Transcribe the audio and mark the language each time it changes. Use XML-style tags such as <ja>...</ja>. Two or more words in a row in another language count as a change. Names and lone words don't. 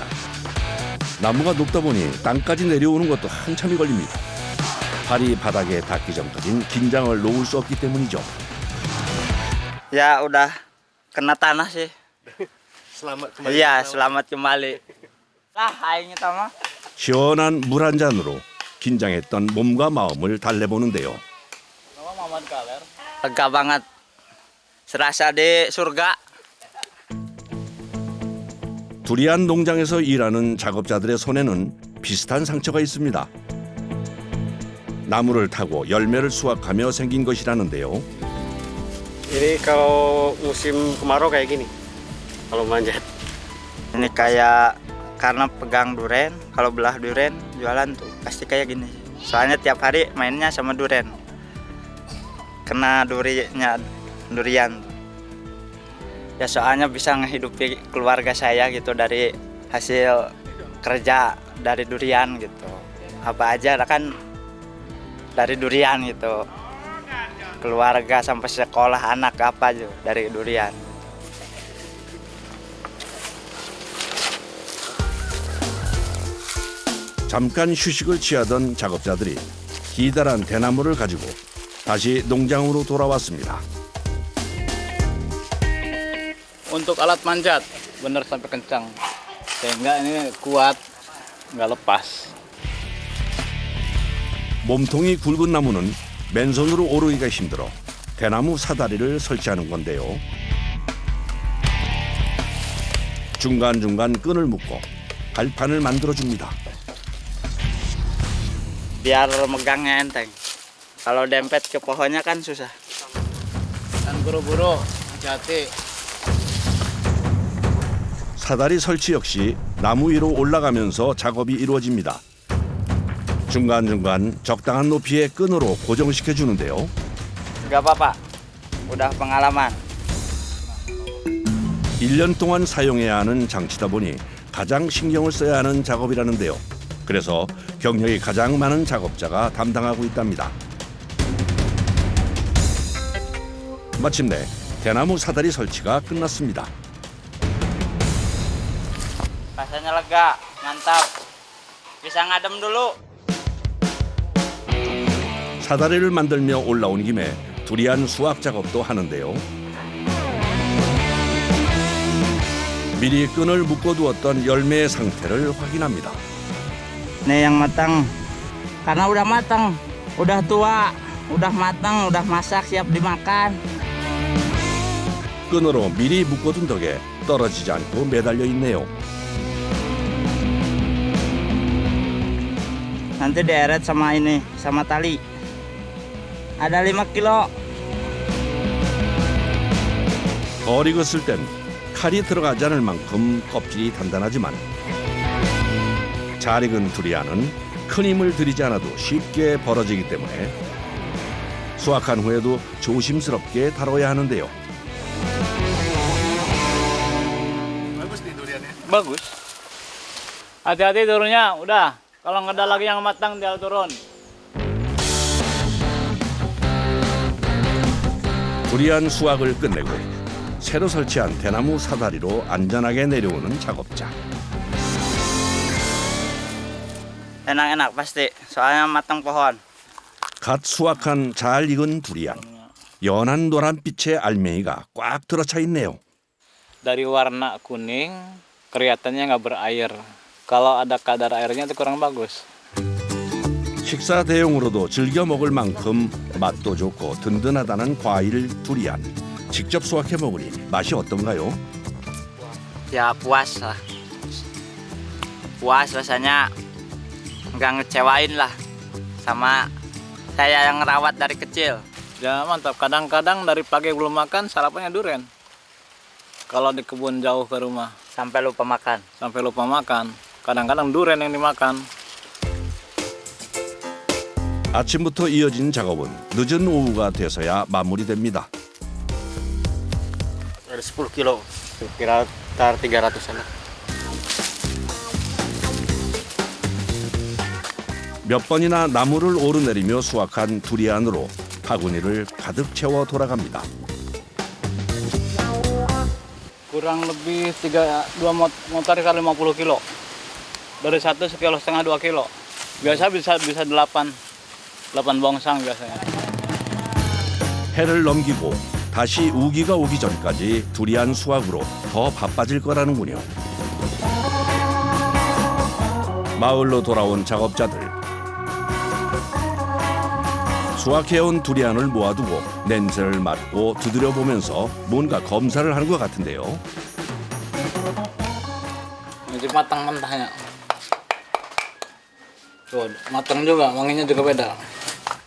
<ko>나무가 높다 보니 땅까지 내려오는 것도 한참이 걸립니다. 발이 바닥에 닿기 전까진 긴장을 놓을 수 없기 때문이죠.</ko> <id>Ya udah kena tanah sih. Selamat kembali. Iya, selamat kembali. Aingnya tama.</id> <ko>시원한 물 한 잔으로 긴장했던 몸과 마음을 달래보는데요.</ko> <id>Lega banget. Serasa di surga.</id> <ko>두리안 농장에서 일하는 작업자들의 손에는 비슷한 상처가 있습니다. 나무를 타고 열매를 수확하며 생긴 것이라는데요.</ko> <id>Ini kalau musim kemarau kayak gini. Kalau manjat. Ini kayak karena pegang duren, kalau belah duren jualan tuh pasti kayak gini. Soalnya tiap hari mainnya sama duren. Kena durian. Ya soalnya bisa ngehidupi keluarga saya gitu dari hasil kerja dari durian gitu. Apa aja kan dari durian gitu. Keluarga sampai sekolah anak apa aja dari durian.</id> <ko>잠깐 휴식을 취하던 작업자들이 기다란 대나무를 가지고 다시 농장으로 돌아왔습니다.</ko> <id>Untuk alat manjat, bener sampai kencang. Sehingga ini kuat, nggak lepas.</id> <ko>몸통이 굵은 나무는 맨손으로 오르기가 힘들어 대나무 사다리를 설치하는 건데요. 중간중간 끈을 묶고 발판을 만들어줍니다.</ko> <id>Biar megangnya enteng. Kalau dempet ke pohonnya kan susah. Dan buru-buru, hati-hati.</id> <ko>사다리 설치 역시 나무 위로 올라가면서 작업이 이루어집니다. 중간중간 적당한 높이의 끈으로 고정시켜 주는데요.</ko> <id>Gak apa-apa, udah pengalaman.</id> <ko>1년 동안 사용해야 하는 장치다 보니 가장 신경을 써야 하는 작업이라는데요. 그래서 경력이 가장 많은 작업자가 담당하고 있답니다. 마침내 대나무 사다리 설치가 끝났습니다.</ko> <id>Rasanya lega, mantap. Bisa ngadem dulu.</id> <ko>사다리를 만들며 올라온 김에 두리안 수확 작업도 하는데요. 미리 끈을 묶어두었던 열매의 상태를 확인합니다.</ko> <id>Nih yang matang. Karena udah matang, udah tua, udah matang, udah masak, siap dimakan.</id> <ko>끈으로 미리 묶어둔 덕에 떨어지지 않고 매달려 있네요.</ko> <id>Nanti dieret sama ini, sama tali. Ada 5 kilo.</id> <ko>덜 익었을 땐 칼이 들어가지 않을 만큼 껍질이 단단하지만 잘 익은 두리안은 큰 힘을 들이지 않아도 쉽게 벌어지기 때문에 수확한 후에도 조심스럽게 다뤄야 하는데요.</ko> <id>Bagus. Hati-hati turunnya, udah. Kalau nggak ada lagi yang matang, dia turun.</id> <ko>두리안 수확을 끝내고 새로 설치한 대나무 사다리로 안전하게 내려오는 작업자.</ko> <id>Enak-enak pasti, soalnya matang pohon.</id> <ko>갓 수확한 잘 익은 두리안. 연한 노란빛의 알맹이가 꽉 들어차 있네요.</ko> <id>Dari warna kuning, kelihatannya nggak berair. Kalau ada kadar airnya itu kurang bagus.</id> <ko>식사 대용으로도 즐겨 먹을 만큼 맛도 좋고 든든하다는 과일 두리안. 직접 수확해 먹으니 맛이 어떤가요?</ko> <id>Ya puas lah. Puas rasanya, nggak ngecewain lah. Sama saya yang ngerawat dari kecil. Ya mantap. Kadang-kadang dari pagi belum makan, sarapannya durian. Kalau di kebun jauh ke rumah, Sampai lupa makan. sampai lupa makan. Kadang-kadang durian yang dimakan.</id> <ko>아침부터 이어진 작업은 늦은 오후가 돼서야 마무리됩니다.</ko> <id>Ada 10 kilo. Kira 300-an.</id> <ko>몇 번이나 나무를 오르내리며 수확한 두리안으로 바구니를 가득 채워 돌아갑니다.</ko> <id>Kurang lebih 2 motor kali 50 kilo. Dari 1,5 kilo, 2 kilo. Biasa bisa 8 bongsang biasanya.</id> <ko>해를 넘기고 다시 우기가 오기 전까지 두리안 수확으로 더 바빠질 거라는군요. 마을로 돌아온 작업자들. 수확해온 두리안을 모아두고 냄새를 맡고 두드려 보면서 뭔가 검사를 하는 것 같은데요.</ko> <id>Ini matang mentahnya. Tuh, matang juga, wanginya juga beda.</id>